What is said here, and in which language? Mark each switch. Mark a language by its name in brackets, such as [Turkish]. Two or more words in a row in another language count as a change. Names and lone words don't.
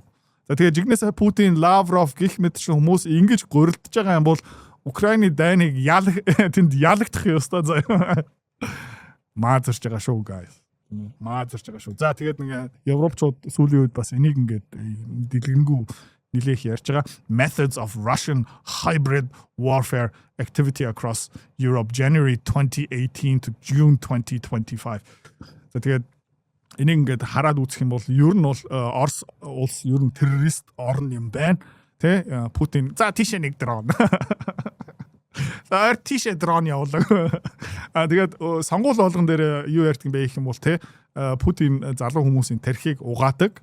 [Mongolian] За тэгээ жигнэсээ Путин, Лавров гих мэт чинь хүмүүс ингэж гурилдаж байгаа юм бол Украины дайныг тэнд ялагдах ёстой за юу. Маазарч байгаа шүү guys. Маазарч байгаа шүү. За тэгээд нэг европчууд сүүлийн үед бас энийг ингээд дэлгэнгүй нилээх ярьж байгаа [English] methods of Russian hybrid warfare activity across Europe January 2018 to June 2025. [Mongolian] За тэгээд энийг ингээд хараад үзэх юм бол ер нь бол Орос улс ер нь террорист орн юм байна. Тэ Путин за тийшээ нэг дрон. За тийшээ дрон явуулаа. Тэгээд сонгуул болгон дээр юу ярьдаг юм бэ гэх юм бол тэ Путин залуу хүмүүсийн тархийг угаадаг.